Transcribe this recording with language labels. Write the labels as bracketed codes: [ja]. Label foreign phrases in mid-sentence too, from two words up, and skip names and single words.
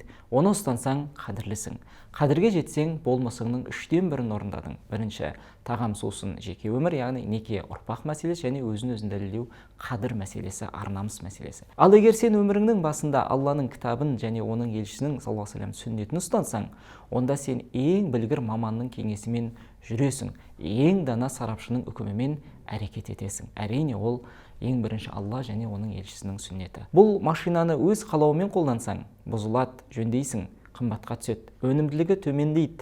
[kk] Оны ұстансаң, қадірлісің. Қадірге жетсең, болмысыңның 3/1 орындадың. Бірінші, тағам сусын жеке өмір, яғни неке ұрпақ мәселесі, және өзін дәлелдеу қадір мәселесі, ар-намыс мәселесі. Ал егер сен өміріңнің басында Алланың кітабын және оның елшісінің [ar] صلى الله عليه وسلم [kk] сүннетін ұстансаң, онда сен ең білгір маманның кеңесімен жүресің, ең дана сарапшының үкімімен әрекет етесің. Әрине, ол ең бірінші Алла және оның елшісінің сүннеті. Бұл машинаны өз қалауымен қолдансаң, бұзылады, жөндейсің, қымбатқа түседі, өнімділігі төмендейді.